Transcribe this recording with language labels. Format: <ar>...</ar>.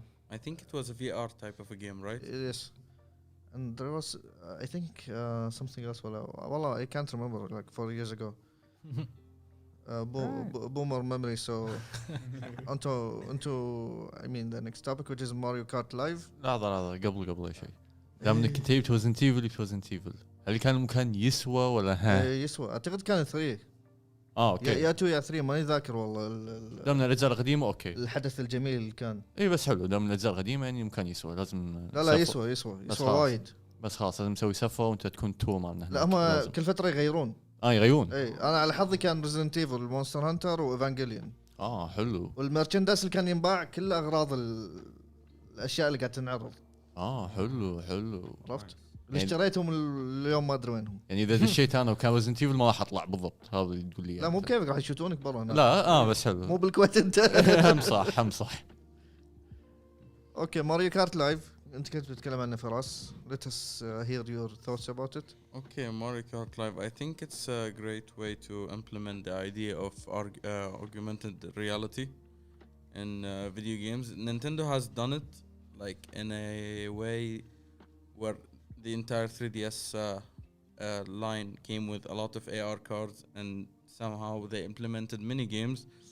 <en>I think it was a VR type of a game, right? yes, and there was I think something else. Well, I can't remember. Like 4 years ago. Boomer memory. So, onto I mean the next topic, which is Mario Kart Live.</en> <ar>لحظة قبل أي شيء. دام إنك كنت جبت ريزنت ايفل هل كان المكان يسوى ولا ها؟ يسوى اعتقد كان 3 اوكي يا 2 يا 3 ماني ذاكر والله. دام من الاجزاء القديمة اوكي. الحدث الجميل كان. اي بس حلو دام من الاجزاء القديمة يعني المكان يسوى لازم. لا يسوى وايد. بس خلاص لازم نسوي سفرة وانت تكون تور معنا. لا هم كل فترة يغيرون. يغيرون. اي انا على حظي كان ريزنت ايفل مونستر هانتر وايفانجيليون. حلو. والمرشندايز اللي كان ينباع كله اغراض الاشياء اللي قاعد تنعرض. حلو عرفت؟ اللي اشتريتهم اليوم ما ادري وينهم. يعني اذا دشيت انا وكان ريزنت ايفل ما راح اطلع بالضبط هذا اللي تقول لي. لا مو بكيفك راح يشوتونك برا هنا. لا بس حلو. مو بالكويت انت. هم صح. اوكي ماريو كارت لايف انت كنت بتتكلم عنه فراس.</ar> <en>Let us hear your thoughts about it. Okay, Mario Kart Live. I think it's a great way to implement the idea of augmented reality in video games. Nintendo has done it like in a way where the entire 3DS line came with a lot of AR cards, and somehow they implemented mini games.</en>